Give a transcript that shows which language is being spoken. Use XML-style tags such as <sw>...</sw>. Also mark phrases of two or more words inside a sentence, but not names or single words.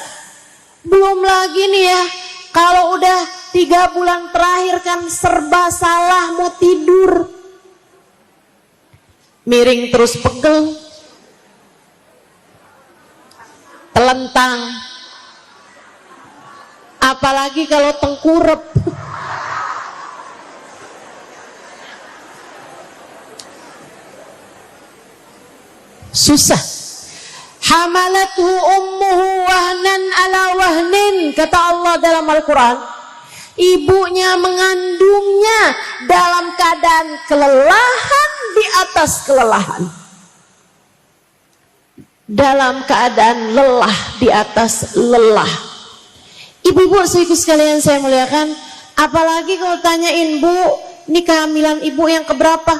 <id>Belum lagi nih ya, kalau udah 3 bulan terakhir kan serba salah, mau tidur miring terus pegel, telentang, apalagi kalau tengkurep. Susah.</id> <ar>Hamalathu ummuhu wahnan ala wahnin,</ar> <id>kata Allah dalam Al-Quran. Ibunya mengandungnya dalam keadaan kelelahan di atas kelelahan. dalam keadaan lelah di atas lelah. Ibu-ibu saudaraku sekalian saya muliakan, apalagi kalau tanyain, Bu, ini kehamilan ibu yang keberapa?</id>